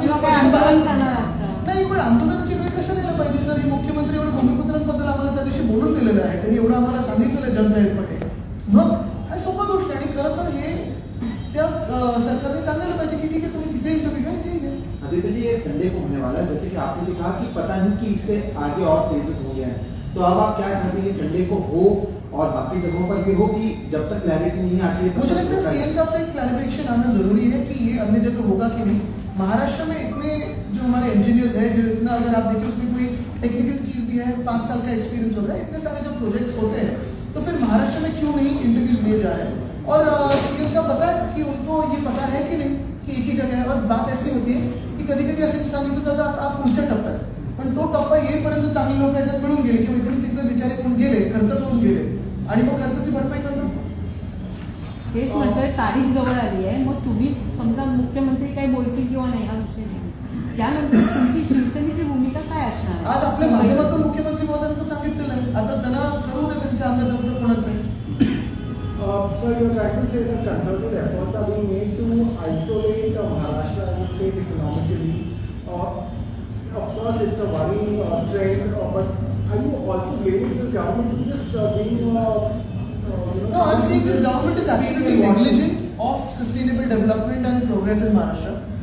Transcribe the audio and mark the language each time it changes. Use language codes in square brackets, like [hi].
[mr] किंवा काय आंदोलन करणार आहात? नाही, पण आंदोलनाची वेळ कशा द्यायला पाहिजे? जर हे मुख्यमंत्री एवढं भूमिपुत्रांबद्दल आम्हाला त्या दिवशी बोलून दिलेलं आहे, त्यांनी एवढं आम्हाला सांगितलेलं आहे जनजाहीरपणे, मग हा सोपा गोष्ट आहे. आणि खरं तर हे त्या सरकारने सांगायला पाहिजे की ठीक आहे तुम्ही तिथे इंटरव्ह्यू घ्या, इथे घ्या. [hi] आदित्य जी ये संडे को होने वाला है, जैसे कि आपने कहा कि पता नहीं कि इससे आगे और फेजेस हो गए हैं, तो अब आप क्या चाहते हैं कि संडे को हो और बाकी जगहों पर भी हो कि जब तक क्लैरिटी नहीं आती है? मुझे लगता है सीएम साहब से एक क्लैरिफिकेशन आना जरूरी है कि ये अन्य जगह होगा कि नहीं. महाराष्ट्र में इतने जो हमारे इंजीनियर्स हैं, जो इतना अगर आप देखिए उसमें कोई टेक्निकल चीज भी है, 5 साल का एक्सपीरियंस हो रहा है, इतने सारे जब प्रोजेक्ट्स होते हैं तो फिर महाराष्ट्र में क्यों नहीं इंटरव्यूज लिए जा रहे हैं? और सीएम साहब बताए कि उनको ये पता है कि नहीं की एक ही जगह आहे. और बात ऐसी होती [mr] आहे की कधी कधी असं सांगितलं जातं आप पुढच्या टप्प्यात, पण तो टप्पा येईपर्यंत चांगली लोक याच्यात मिळून गेले किंवा इकडून तिकडे बिचारे कोण गेले, खर्च करून गेले आणि मग खर्चाची भरपाई करणार. तेच म्हणतोय, तारीख जवळ आली आहे, मग तुम्ही समजा मुख्यमंत्री काही बोलतील किंवा नाही हा विषय नाही, त्यानंतर तुमची शिवसेनेची भूमिका काय असणार आहे? आज आपल्या माध्यमातून मुख्यमंत्री महोदयांना सांगितलेलं आहे, आता त्यांना करू दे त्यांच्या अंगात असलं कोणाचं आहे. [en] Sir, you're trying to say that concerted efforts are being made to isolate Maharashtra as a state economically. Of course, it's a worrying trend, but are you also blaming this government for this being No, I'm saying this government is absolutely negligent of sustainable development and progress in Maharashtra.